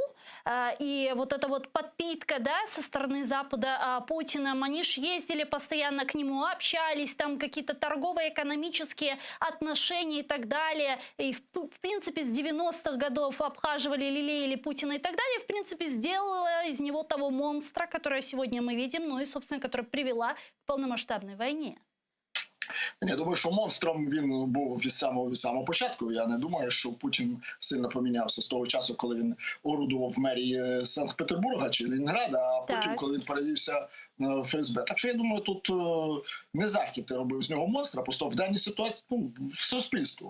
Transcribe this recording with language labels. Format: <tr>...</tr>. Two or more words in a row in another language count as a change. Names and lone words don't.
<ru>И вот эта вот подпитка, да, со стороны Запада Путиным, они ж ездили постоянно к нему, общались, там какие-то торговые, экономические отношения и так далее. И в принципе с 90-х годов обхаживали, лелеяли Путина и так далее. В принципе сделала из него того монстра, которого сегодня мы видим, ну и, собственно, которая привела к полномасштабной войне.</ru> <uk>Я думаю, що монстром він був від самого початку. Я не думаю, що Путін сильно помінявся з того часу, коли він орудував в мерії Санкт-Петербурга чи Ленінграда, а потім, коли він перевівся ФСБ. Так що я думаю, тут не Захід робив з нього монстра, просто в даній ситуації в суспільство.</uk>